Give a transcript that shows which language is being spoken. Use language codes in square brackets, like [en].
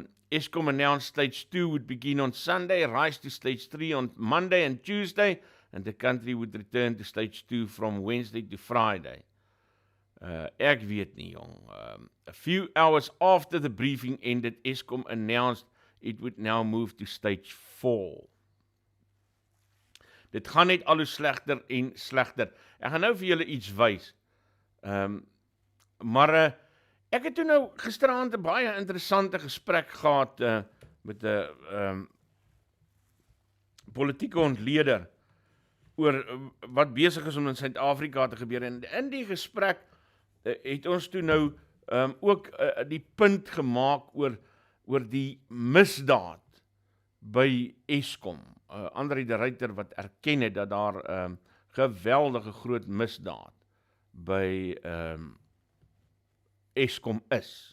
[en] Eskom announced stage 2 would begin on Sunday, rise to stage 3 on Monday and Tuesday, and the country would return to stage 2 from Wednesday to Friday. [af] Ek weet nie, jong. [en] A few hours after the briefing ended, Eskom announced it would now move to stage 4. [af] Dit gaan net al hoe slegter en slegter. Ek gaan nou vir julle iets wys. Maar ek het toe nou gisteraand 'n baie interessante gesprek gehad met 'n politieke ontleder oor wat besig is om in Suid-Afrika te gebeur. En in die gesprek het ons toe nou ook die punt gemaak oor die misdaad by Eskom. André de Ruyter wat erken het dat daar geweldige groot misdaad by Eskom is.